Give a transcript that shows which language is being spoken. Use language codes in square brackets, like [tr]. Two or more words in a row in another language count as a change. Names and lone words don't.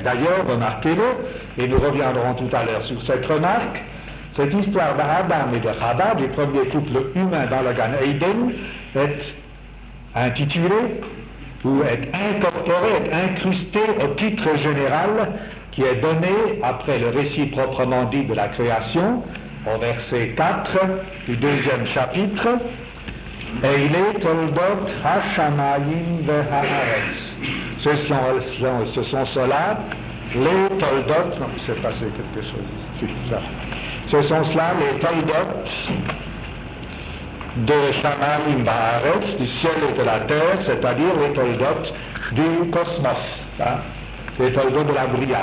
[fr] D'ailleurs, remarquez-le, et nous reviendrons tout à l'heure sur cette remarque, cette histoire d'Adam et de Chava, du premier couple humain dans le Gan Eden, est intitulée, ou est incorporée, est incrustée au titre général qui est donné après le récit proprement dit de la création, au verset 4 du 2e chapitre, [he] אלה תולדות השמים והארץ. [fr] Ce sont cela, les toldot, non, il s'est passé quelque chose ici, ce sont cela les toldot de [he] שמים בארץ, [fr] du ciel et de la terre, c'est-à-dire les toldot du cosmos, hein, les toldot de la Bria.